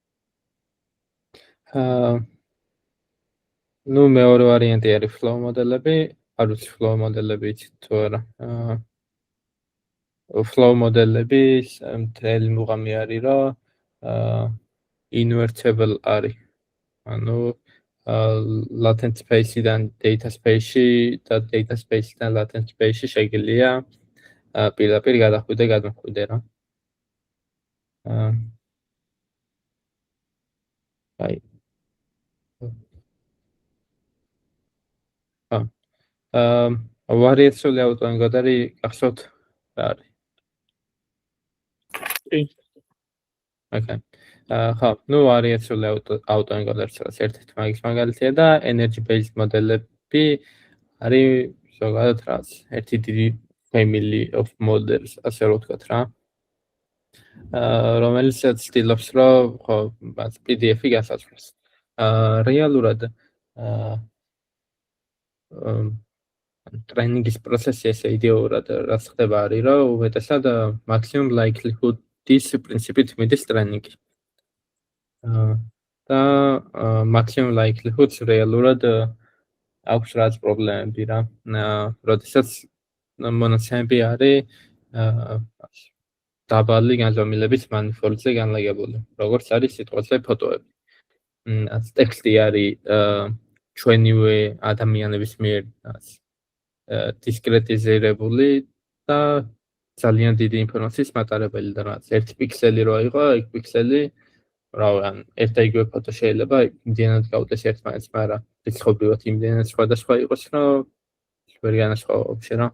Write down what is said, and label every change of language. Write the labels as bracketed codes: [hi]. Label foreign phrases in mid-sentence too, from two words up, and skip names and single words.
[ka] ნუ მეორე ვარიანტი არის flow მოდელები, არ ვიცი flow მოდელები იცით თუ არა. flow მოდელების მთელი მუღამი არის რომ invertible არის. ანუ [en] latent space- [ka] დან [en] data space- [ka] ში და [en] data space- [ka] დან [en] latent space- [ka] ში შეგიძლია პირდაპირ გადახვიდე გადმოხვიდე რა. აი ვარიაციული აუტოენკოდერი გახსოვთ რა არის? [en] Okay. [ka] ხო, ნუ ვარიაციული აუტოენკოდერსაც ერთ-ერთი მაგის მაგალითია და [en] energy based [ka] მოდელები არის ზოგადად რაც ერთი დიდი [en] family of models [ka] ასე რომ ვთქვათ რა. რომელიც ცდილობს რომ ხო PDF-ი გასაზღვროს. რეალურად ტრენინგის პროცესი ესე იდეურად რაც ხდება არის რომ უმეტესად [en] maximum likelihood- [ka] ის პრინციპით მიდის ტრენინგი. და [en] maximum likelihood- [ka] ს რეალურად აქვს რაც პრობლემები რა. როდესაც მონაცემები არის დაბალი განზომილების მანიფოლზე განლაგებული, როგორც არის სიტყვაზე ფოტოები. ტექსტი არის ჩვენივე ადამიანების მიერ დისკრეტიზირებული და ძალიან დიდი ინფორმაციის მატარებელი და რაც ერთი პიქსელი რო აიღო, ეგ პიქსელი რავი, ერთ და იგივე ფოტო შეიძლება იმდენად გავუდეს ერთმანეთს, მაგრამ რიცხობრივად იმდენად სხვადასხვა იყოს, რომ ვერ განასხვავო ვაფშე რა.